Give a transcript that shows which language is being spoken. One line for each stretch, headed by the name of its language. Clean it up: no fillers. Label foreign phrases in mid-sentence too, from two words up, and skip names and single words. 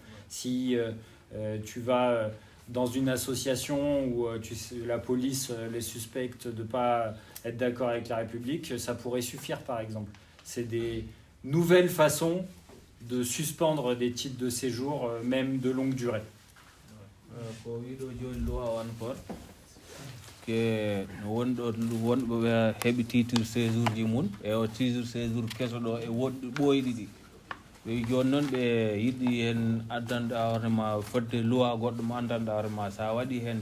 French: Si tu vas dans une association où la police les suspecte de ne pas être d'accord avec la République, ça pourrait suffire par exemple. C'est des nouvelles façons de suspendre des titres de séjour, même de longue durée.
Fula: ke no wonɗo wonɓe ɓe heɓi
French: titre séjour
Fula: ji mum e o
French: titre séjour
Fula: keso ɗo e woɗɗi ɓoyɗi ɗi ɓe joni noon ɓe yiɗi hen addanɗa hoorema fodde loi goɗɗo mo andanɗa hoorema sa waɗi hen